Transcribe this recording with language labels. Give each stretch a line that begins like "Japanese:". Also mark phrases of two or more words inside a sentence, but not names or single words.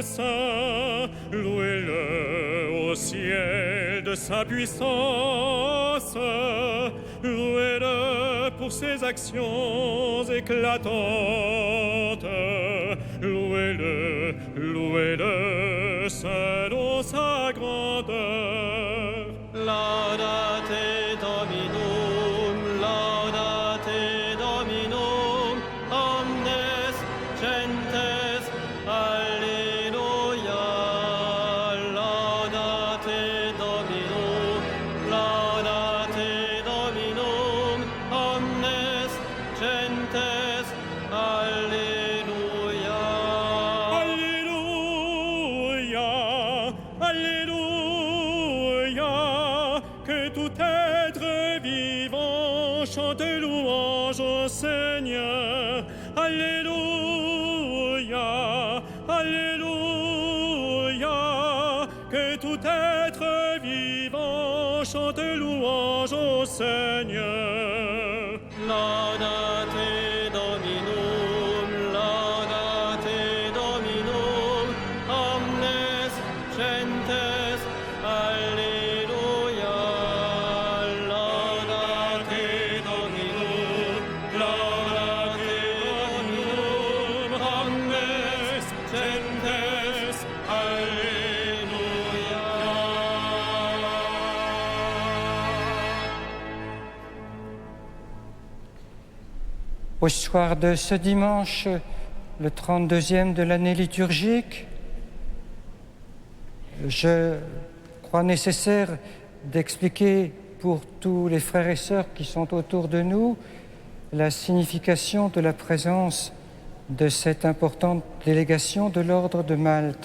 French: saint, louez-le au ciel de sa puissance, louez-le pour ses actions éclatantes, louez-le, louez-le selon sa grandeur.
Latin: Laudate Dominum, laudate Dominum, omnes gentes, Alleluia. Laudate Dominum, laudate Dominum, omnes gentes, Alleluia.
French: Alléluia, Alléluia, que tout être vivant chante louange au Seigneur. Alléluia, Alléluia, que tout être vivant chante louange au Seigneur.
Latin: Laudate Dominum, laudate Dominum, omnes gentes, Alleluia. Laudate Dominum, laudate Dominum, omnes gentes, Alleluia.
French: Au soir de ce dimanche, le 32e de l'année liturgique, je crois nécessaire d'expliquer pour tous les frères et sœurs qui sont autour de nous la signification de la présence de cette importante délégation de l'Ordre de Malte.